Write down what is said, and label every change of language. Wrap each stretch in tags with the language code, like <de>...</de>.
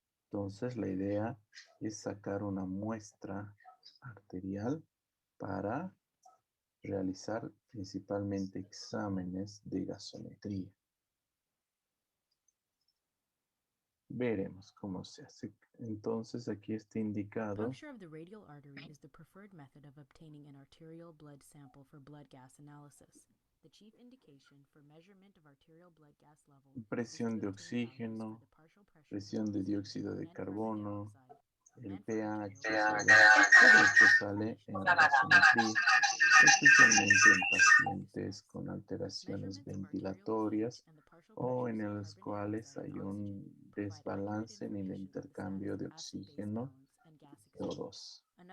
<es>Entonces, la idea es sacar una muestra arterial para realizar principalmente exámenes de gasometría. Veremos cómo se hace. Entonces, aquí está indicado.</es> <en>Puncture of the radial artery is the preferred method of obtaining an arterial blood sample for blood gas analysis. The chief indication for measurement of arterial blood gas level</en> <es>Presión de oxígeno, presión de dióxido de carbono, el pH, todo esto sale en la gasometría, especialmente en pacientes con alteraciones ventilatorias o en los cuales hay un desbalance en el intercambio de oxígeno y O2.</es>